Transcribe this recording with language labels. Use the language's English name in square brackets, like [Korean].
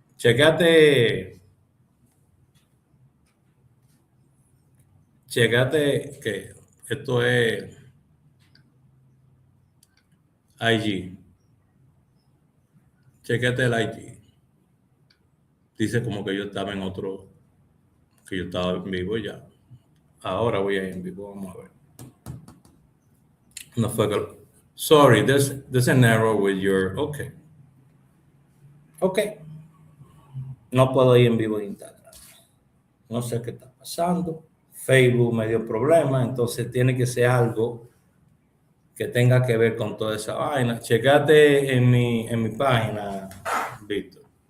[Spanish] Checate que esto es IG. Checate el IG. Dice como que yo estaba en otro, que yo estaba en vivo ya. Ahora voy a ir en vivo, vamos a ver. No fue que... [English] Sorry, there's an error with your... Ok. [Spanish] No puedo ir en vivo en Instagram. No sé qué está pasando. Facebook me dio problemas, entonces tiene que ser algo que tenga que ver con toda esa vaina. Checate en mi página, Víctor.